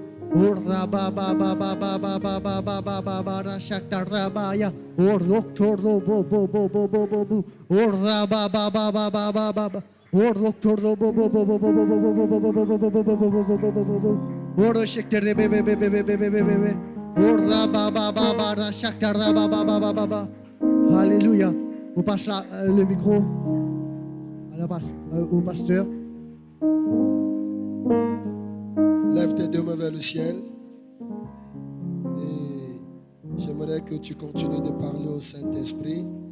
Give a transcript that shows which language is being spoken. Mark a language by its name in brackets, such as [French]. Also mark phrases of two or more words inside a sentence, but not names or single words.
[French] Orda ba ba ba ba ba ba ba ba ba ba ba ba ra shakta rabaya. Ordok tordo bo bo bo bo bo bo bo. Orda ba ba ba ba ba ba ba ba. Ordok tordo bo bo bo bo bo bo bo bo bo bo bo bo bo bo bo bo bo bo. Ordo shakta be be be be be be be be be be. Orda ba ba ba ba ra shakta ba ba ba ba ba ba. Alléluia. On passe le micro au pasteur. Lève tes deux mains vers le ciel. Et j'aimerais que tu continues de parler au Saint-Esprit.